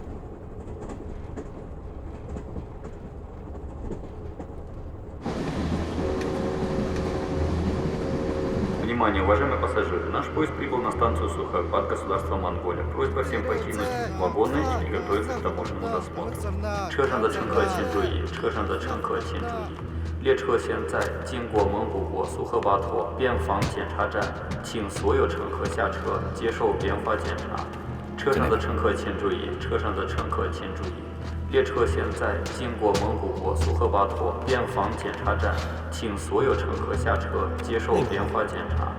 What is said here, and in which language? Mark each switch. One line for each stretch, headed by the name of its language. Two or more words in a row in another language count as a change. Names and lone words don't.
Russian: Внимание, уважаемые пассажиры! Наш поезд прибыл на станцию Сухой-Пат, государство Монголия. Просьба всем покинуть вагоны и приготовиться к таможенному досмотру.
Chinese: 车上的乘客请注意，车上的乘客请注意，列车现在经过蒙古国苏赫巴托边防检查站，请所有乘客下车接受边防检查。车上的乘客请注意，车上的乘客请注意。列车现在经过蒙古国苏赫巴托边防检查站，请所有乘客下车接受边防检查。